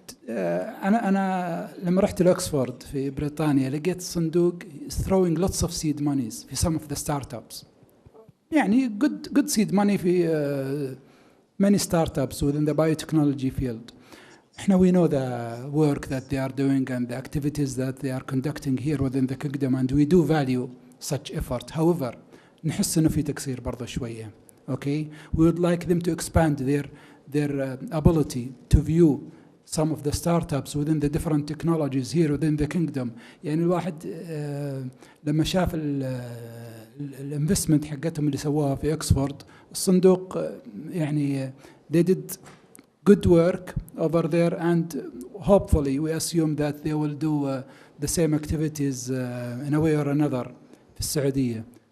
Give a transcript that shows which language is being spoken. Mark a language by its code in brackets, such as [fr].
[ar] أنا لما رحت لأكسفورد في بريطانيا لقيت صندوق [en] throwing lots of seed monies في some of the startups. يعني good seed money في many startups within the biotechnology field. [ar] احنا [en] we know the work that they are doing and the activities that they are conducting here within the kingdom and we do value such effort. However, [ar] نحس إنه في تقصير برضه شوية. [en] Okay, we would like them to expand their ability to view some of the startups within the different technologies here within the kingdom. [ar] يعني الواحد لما شاف الانفستمنت حقتهم اللي سووها في اكسفورد الصندوق يعني [en] they did good work over there and hopefully we assume that they will do the same activities in a way or another [ar] في السعودية.